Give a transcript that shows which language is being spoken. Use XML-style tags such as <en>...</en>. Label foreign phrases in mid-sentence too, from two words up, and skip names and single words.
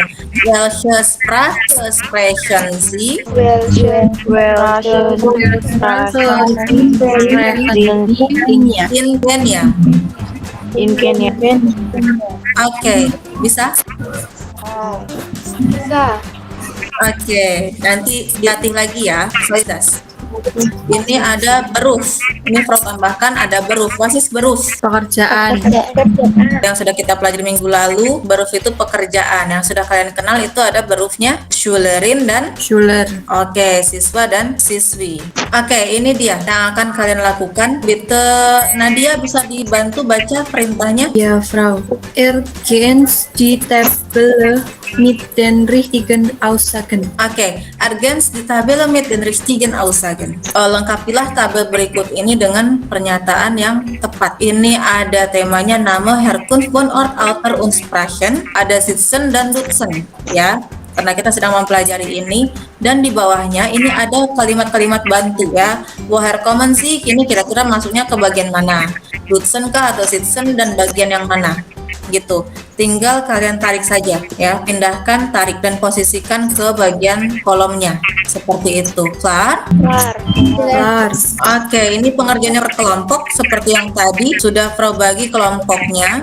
<de>Welche Sprache sprechen Sie in Kenya?</de> <id>Oke, bisa? Bisa. Oke, nanti dilatih lagi ya. Solidas. Ini ada beruf. Ini Prof tambahkan ada beruf. Wasis beruf. Pekerjaan. Yang sudah kita pelajari minggu lalu, beruf itu pekerjaan. Yang sudah kalian kenal itu ada berufnya Schülerin dan Schüler. Oke, siswa dan siswi. Oke, ini dia yang akan kalian lakukan. Bitte Nadia bisa dibantu baca perintahnya?</id> <de>Ja, Frau. Ergänzt die Tabelle mit den richtigen Aussagen. Oke, ergänzt die Tabelle mit den richtigen Aussagen.</de> <id>Lengkapilah tabel berikut ini dengan pernyataan yang tepat. Ini ada temanya nama,</id> <de>Herkunft, Wohnort, Alter, und Sprachen.</de> <id>Ada Sitzen dan Nutzen, ya. Karena kita sedang mempelajari ini, dan di bawahnya ini ada kalimat-kalimat bantu ya.</id> <de>Woher kommen Sie?</de> <id>Ini kira-kira masuknya ke bagian mana? Nutzen kah atau Sitzen dan bagian yang mana? Gitu. tinggal kalian tarik saja ya, pindahkan, tarik dan posisikan ke bagian kolomnya seperti itu.</id> <de>Klar? Klar.</de> <id>Oke, ini pengerjaannya per kelompok seperti yang tadi sudah Frau bagi kelompoknya.</id>